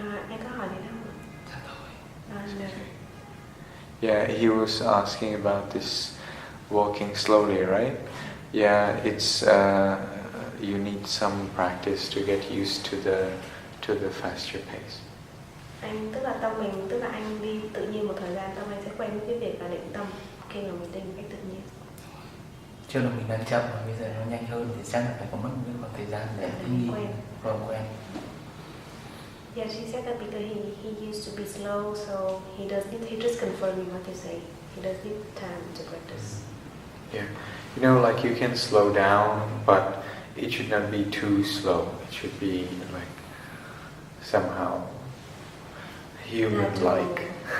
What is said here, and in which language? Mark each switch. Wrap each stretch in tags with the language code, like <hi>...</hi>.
<vi>Em có hỏi gì không?</vi> <en>No. Yeah, he was asking about this walking slowly, right? Yeah, it's you need some practice to get used to the faster pace.</en> <vi>Anh tức là anh đi tự nhiên một thời gian, tâm anh sẽ quen với cái việc là định tâm khi mà mình đi một cách tự nhiên. Trước là mình đang chậm và bây giờ nó nhanh hơn thì chắc là phải có mất một khoảng thời gian để quen.</vi> <en>Yeah, she said that because he used to be slow, so he just confirming what you say. He does need time to practice. Yeah, you know, like you can slow down, but it should not be too slow. It should be like somehow human-like.</en>